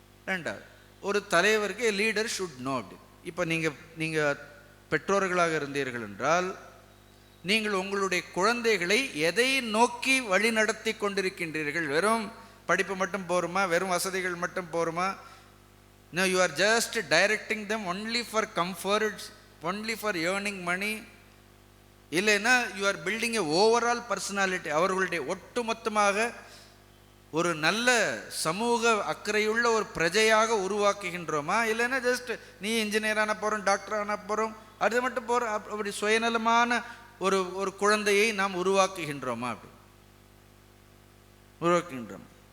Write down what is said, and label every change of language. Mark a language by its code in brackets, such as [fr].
[ta] ரெண்டாவது, ஒரு தலைவருக்கு [en] Leader should know. [ta] அப்படி இப்போ நீங்கள் பெற்றோர்களாக இருந்தீர்கள் என்றால், நீங்கள் உங்களுடைய குழந்தைகளை எதை நோக்கி வழி நடத்தி கொண்டிருக்கின்றீர்கள்? வெறும் படிப்பு மட்டும் போருமா? வெறும் வசதிகள் மட்டும் போருமா? [en] No, you are just directing them only for comfort, only for earning money. இல்லைன்னா you are building a overall personality. [ta] அவர்களுடைய ஒட்டுமொத்தமாக ஒரு நல்ல சமூக அக்கறையுள்ள ஒரு பிரஜையாக உருவாக்குகின்றோமா? இல்லைன்னா ஜஸ்ட் நீ இன்ஜினியர் ஆன போகிறோம், டாக்டர் ஆன போகிறோம், அது மட்டும் போகிறோம், அப்படி சுயநலமான ஒரு குழந்தையை நாம் உருவாக்குகின்றோமா? அப்படி உருவாக்குகின்றோம்.